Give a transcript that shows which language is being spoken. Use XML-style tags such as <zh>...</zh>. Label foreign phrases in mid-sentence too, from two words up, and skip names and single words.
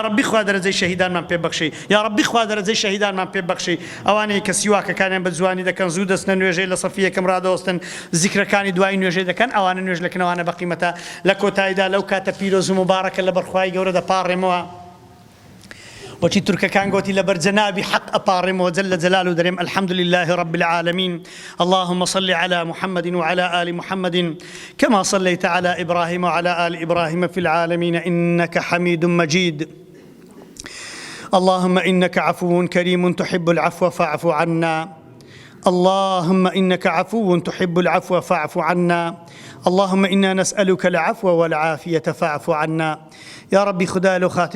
<ckb>ربی خوا دەرەجەی شەهیدانمان پێ بەخشی یا ربی خوا دەرەجەی شەهیدانمان پێ بەخشی ئەوانەی کە سیواکەکانیان بە جوانی دەکەن زوو دەستنە نوێژەی لە سەفی یەکەم ڕادەوەستن زیکرەکانی دوای نوێژەی دەکەن ئەوانە نوێژ لەکەنەوانە بەقیمەتە لە کۆتاییدا لەو کاتە پیرۆز و مبارەکە لە بەرخوای گەورە دەپاڕێمەوە بۆچی تورکەکان گوتی لە بەرجەنابی حەق ئەپاڕێمەوە</ckb> <ar>جل جلاله</ar> <ckb>دەرێم</ckb> <ar>الحمد لله رب العالمين اللهم صل على محمد وعلى آل محمد كما صليت على إبراهيم وعلى آل إبراهيم في العالمين إنك حميد مجيد اللهم إنك عفو كريم تحب العفو فاعف عنا اللهم إنك عفو تحب العفو فاعف عنا اللهم إنا نسألك العفو والعافية فاعف عنا يا ربي</ar> <ckb>خدا لو خاطري</ckb>